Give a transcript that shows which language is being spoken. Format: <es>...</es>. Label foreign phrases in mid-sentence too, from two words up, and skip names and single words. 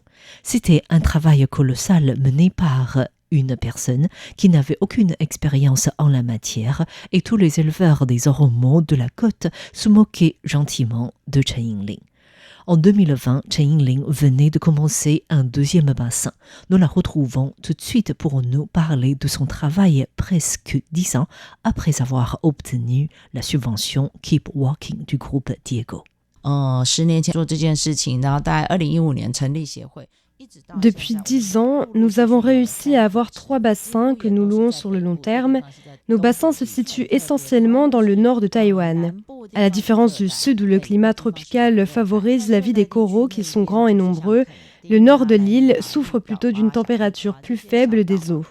<fr>C'était un travail colossal mené par une personne qui n'avait aucune expérience en la matière et tous les éleveurs des ormeaux de la côte se moquaient gentiment de Chen Yingling. En 2020, Chen Yingling venait de commencer un deuxième bassin. Nous la retrouvons tout de suite pour nous parler de son travail presque 10 ans après avoir obtenu la subvention Keep Walking du groupe Diego.</fr> <zh>10 年前做这件事情，然后大概2015年成立协会。</zh> <fr>Depuis 10 ans, nous avons réussi à avoir 3 bassins que nous louons sur le long terme. Nos bassins se situent essentiellement dans le nord de Taïwan. À la différence du sud où le climat tropical favorise la vie des coraux qui sont grands et nombreux, le nord de l'île souffre plutôt d'une température plus faible des eaux.</fr>